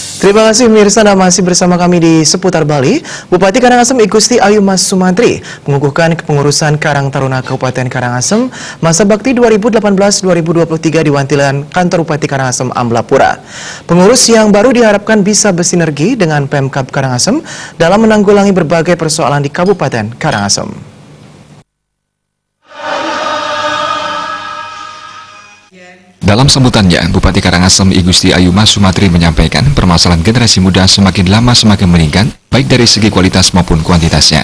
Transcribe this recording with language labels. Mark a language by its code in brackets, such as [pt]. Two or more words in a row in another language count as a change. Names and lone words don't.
[id] Terima kasih Mirsa, Anda masih bersama kami di Seputar Bali. Bupati Karangasem I Gusti Ayu Mas Sumantri mengukuhkan kepengurusan Karang Taruna Kabupaten Karangasem masa bakti 2018-2023 di Wantilan Kantor Bupati Karangasem Amblapura. Pengurus yang baru diharapkan bisa bersinergi dengan Pemkab Karangasem dalam menanggulangi berbagai persoalan di Kabupaten Karangasem. Dalam sambutannya, Bupati Karangasem I Gusti Ayu Mas Sumantri menyampaikan permasalahan generasi muda semakin lama semakin meningkat, baik dari segi kualitas maupun kuantitasnya.